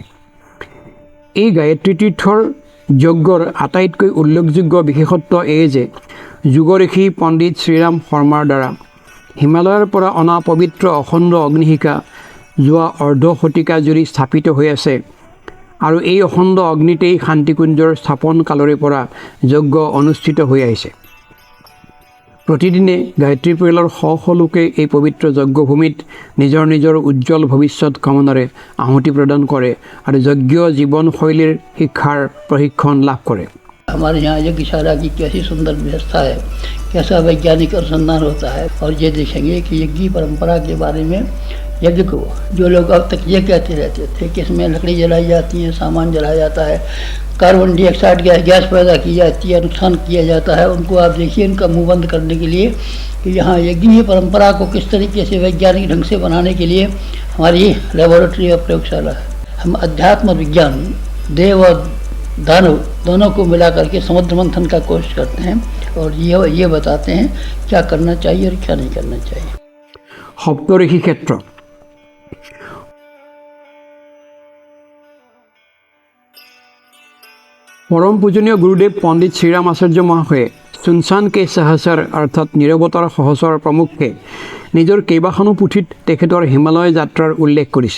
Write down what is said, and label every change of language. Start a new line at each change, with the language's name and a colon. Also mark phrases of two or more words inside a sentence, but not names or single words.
Assamese: এই গায়ত্ৰী তীৰ্থৰ যজ্ঞৰ আটাইতকৈ উল্লেখযোগ্য বিশেষত্ব এই যে যুগঋষি পণ্ডিত শ্ৰীৰাম শৰ্মাৰ দ্বাৰা হিমালয়ৰ পৰা অনা পবিত্ৰ অখণ্ড অগ্নিশিখা যোৱা অৰ্ধ শতিকা জুৰি স্থাপিত হৈ আছে আৰু এই অখণ্ড অগ্নিতেই শান্তিকুঞ্জৰ স্থাপন কালৰে পৰা যজ্ঞ অনুষ্ঠিত হৈ আহিছে। প্ৰতিদিনে গায়ত্ৰী পৰিয়ালৰ শ শ লোকে এই পবিত্ৰ যজ্ঞভূমিত নিজৰ নিজৰ উজ্জ্বল ভৱিষ্যত কামনাৰে আহুতি প্ৰদান কৰে আৰু যজ্ঞ জীৱনশৈলীৰ শিক্ষাৰ প্ৰশিক্ষণ লাভ কৰে।
Hindi: हमारे यहाँ यज्ञशाला की कैसी सुंदर व्यवस्था है, कैसा वैज्ञानिक अनुसंधान होता है। और ये देखेंगे कि यज्ञ परंपरा के बारे में यज्ञ को जो लोग अब तक ये कहते रहते थे कि इसमें लकड़ी जलाई जाती है, सामान जलाया जाता है, कार्बन डाइऑक्साइड गैस पैदा की जाती है, नुकसान किया जाता है, उनको आप देखिए इनका मुँह बंद करने के लिए कि यहाँ यज्ञ परंपरा को किस तरीके से वैज्ञानिक ढंग से बनाने के लिए हमारी लेबोरेटरी और प्रयोगशाला है। हम अध्यात्म विज्ञान देव और दानव दोनों को मिला करके समुद्र मंथन का कोशिश करते हैं और ये बताते हैं क्या करना चाहिए और क्या नहीं करना चाहिए।
Assamese: সপ্তঋষি ক্ষেত্ৰ পৰম পূজনীয় গুৰুদেৱ পণ্ডিত শ্ৰীৰাম আচাৰ্য মহাশয়ে চুনচান কে সহচৰ অৰ্থাৎ নিৰৱতাৰ সহচৰ প্ৰমুখে নিজৰ কেইবাখনো পুথিত তেখেতৰ হিমালয় যাত্ৰাৰ উল্লেখ কৰিছে।